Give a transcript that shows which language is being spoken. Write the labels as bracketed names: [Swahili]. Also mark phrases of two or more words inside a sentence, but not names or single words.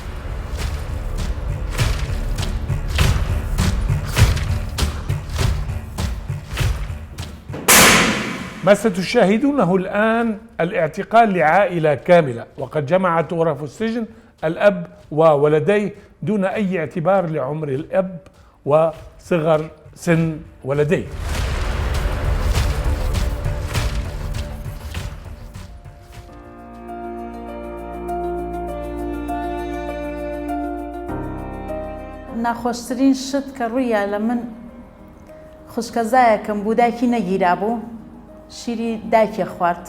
[Arabic] ما ستشاهدونه الآن الاعتقال لعائلة كاملة، وقد جمعت غرف السجن الأب وولديه دون أي اعتبار لعمر الأب وصغر سن ولديه. [Central Kurdish] ناخۆشترین شت کە ڕوویە لە من خوشکەزایەکم بوو، دایکی نەگیرا بوو، شیری دایکێ خوارد.